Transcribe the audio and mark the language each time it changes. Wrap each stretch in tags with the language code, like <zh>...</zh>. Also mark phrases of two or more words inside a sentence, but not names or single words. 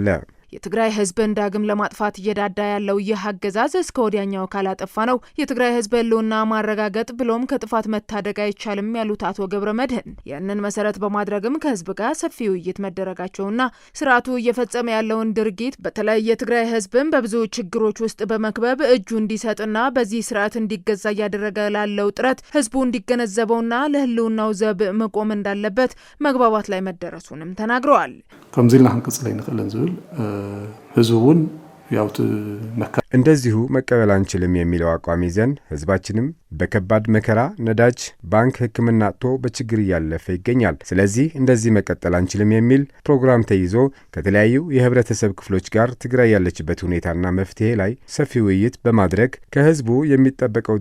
<am>የትግራይ ህዝብን ዳግም ለማጥፋት እየዳዳ ያለው ይህ አገዛዝ እስከ ወዲያኛው ካላጠፋ ነው የትግራይ ህዝብ ህልውና ማረጋገጥ ብሎም ከጥፋት መታደግ አይቻልም ያሉት አቶ ገብረመድህን ይህንን መሰረት በማድረግም ከህዝብ ጋር ሰፊ ውይይት መደረጋቸውና ስርዓቱ እየፈጸመ ያለውን ድርጊት በተለይ የትግራይ ህዝብን በብዙ ችግሮች ውስጥ በመክበብ እጁ እንዲሰጥና በዚህ ስርዓት እንዲገዛ እያደረገ ላለው ጥረት ህዝቡ እንዲገነዘበውና ለህልውናው ዘብ መቆም እንዳለበት መግባባት ላይ መደረሱንም ተናግረዋል።</am> <ti>ከምዚልና ክንቅጽል ይንክለን ዝብል ህዝቡን ያውት</ti> <am>እንደዚሁ መቀበል አንችልም የሚለው አቋም ይዘን ህዝባችንም በከባድ መከራ ነዳጅ፣ ባንክ፣ ሕክምና አጥቶ በችግር እያለፈ ይገኛል። ስለዚህ እንደዚህ መቀጠል አንችልም የሚል ፕሮግራም ተይዞ ከተለያዩ የህብረተሰብ ክፍሎች ጋር ትግራይ ያለችበት ሁኔታና መፍትሄ ላይ ሰፊ ውይይት በማድረግ ከህዝቡ የሚጠበቀው</am>